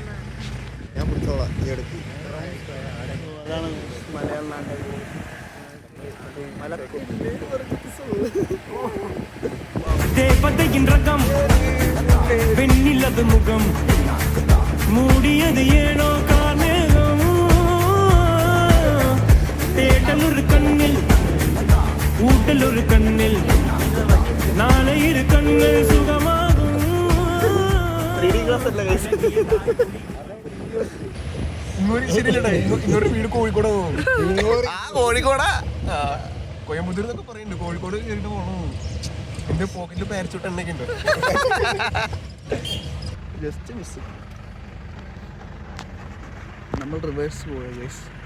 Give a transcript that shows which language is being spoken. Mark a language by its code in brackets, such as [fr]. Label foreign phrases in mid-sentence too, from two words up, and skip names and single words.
[ml] ഞാൻ പിടിച്ചോളാം. ഈ അടുത്ത് അതാണ് മലയാളം നാട്ടിൽ [ta] தேவதையின் ரகம் வெண்ணிலது முகம் மூடியது ஏனோ கார்மேகம் தேடல் ஒரு கண்ணில் ஊட்டல் ஒரு கண்ணில் நாளை இரு கண்கள் சுகமாகும். [ml] ഇന്നൊരു വീട് കോഴിക്കോട് കോഴിക്കോടാ കോയമ്പത്തൂർ എന്നൊക്കെ പറയുന്നുണ്ട്. കോഴിക്കോട് കയറിട്ട് പോകണോ? എന്റെ പോക്കറ്റിൽ പാരച്ചൂട്ട് എണ്ണയൊക്കെ ഉണ്ട്. [en] just miss. [ml] നമ്മൾ റിവേഴ്സ് പോയ ഗൈസ്.